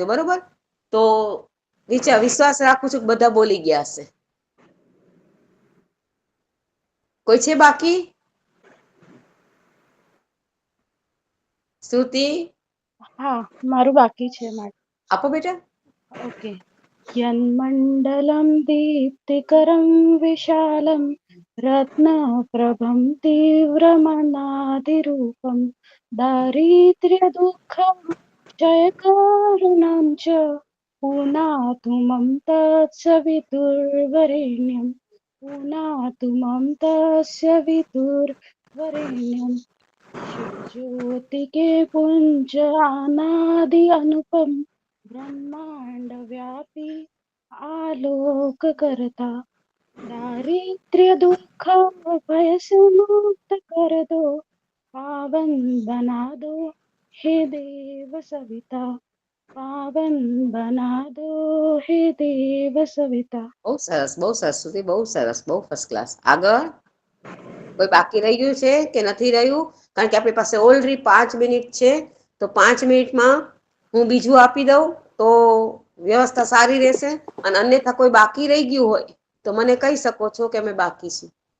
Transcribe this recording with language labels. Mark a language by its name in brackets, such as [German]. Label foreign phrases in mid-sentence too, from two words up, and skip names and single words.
[Gujarati] બરોબર? તો વિશ્વાસ રાખું છું કે બધા બોલી ગયા હશે. કોઈ છે બાકી? શ્રુતિ? હા, મારું બાકી છે. આપો બેટા. ઓકે. [Sanskrit] यन्मण्डलं दीप्तिकरं विशालं रत्नप्रभं तीव्रमनादिरूपं दारिद्र्यदुःखं क्षयकारणं च पुनातु मम तत्सवितुर्वरेण्यं पुनातु मम तस्य वितुर्वरेण्यं [Hindi] शिवज्योति के पुंज अनादि अनुपम ब्रह्मांड व्यापी आलोक करता दारिद्र्य दुख भय से मुक्त कर दो पावन बना दो हे देव सविता पावन बना दो हे देव सविता। [Gujarati] બહુ સરસ સુધી, બહુ સરસ, બહુ [English] first class. [Gujarati] આગળ કોઈ બાકી રહી ગયું છે કે નથી રહ્યું? કારણ કે આપણી પાસે ઓલરેડી 5 મિનિટ છે, તો 5 મિનિટમાં હું બીજું આપી દઉં તો વ્યવસ્થા સારી રહેશે. અને અન્યથા કોઈ બાકી રહી ગયું હોય તો મને કહી શકો છો કે અમે બાકી છીએ.